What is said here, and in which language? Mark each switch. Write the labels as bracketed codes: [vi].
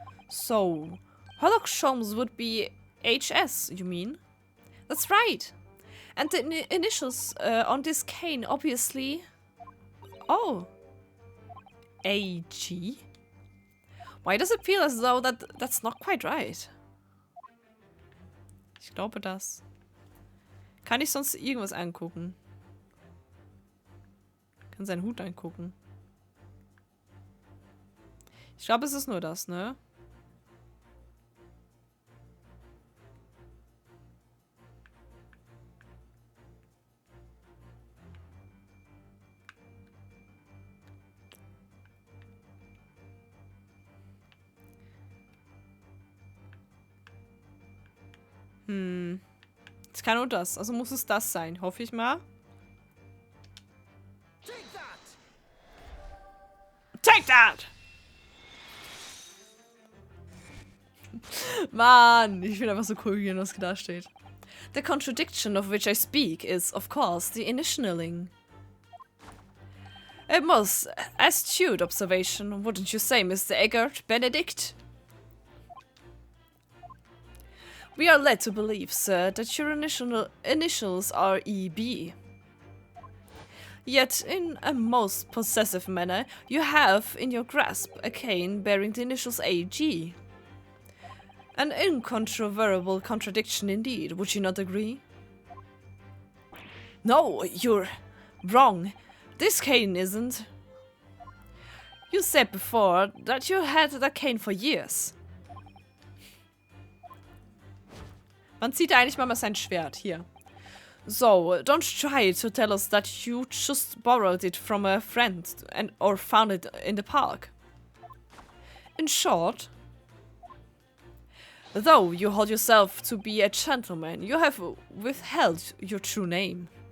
[en] So, Sherlock Sholmes would be HS, you mean? That's right. And the initials on this cane, obviously... Oh. AG? Why does it feel as though that's not quite right? [de] Ich glaube das. Kann ich sonst irgendwas angucken? Kann seinen Hut angucken. Ich glaube, es ist nur das, ne? Es kann nur das. Also muss es das sein. Hoffe ich mal. [en] Take that! [de] Mann, ich finde einfach so cool, wie das da steht. [en] The contradiction of which I speak is, of course, the initialing. A most astute observation, wouldn't you say, Mr. Eggert Benedict? We are led to believe, sir, that your initials are EB. Yet, in a most possessive manner, you have in your grasp a cane bearing the initials AG. An incontrovertible contradiction indeed, would you not agree? No, you're wrong. This cane isn't. You said before that you had that cane for years. [de] Man sieht eigentlich mal sein Schwert hier. [en] So, don't try to tell us that you just borrowed it from a friend or found it in the park. In short, though you hold yourself to be a gentleman, you have withheld your true name.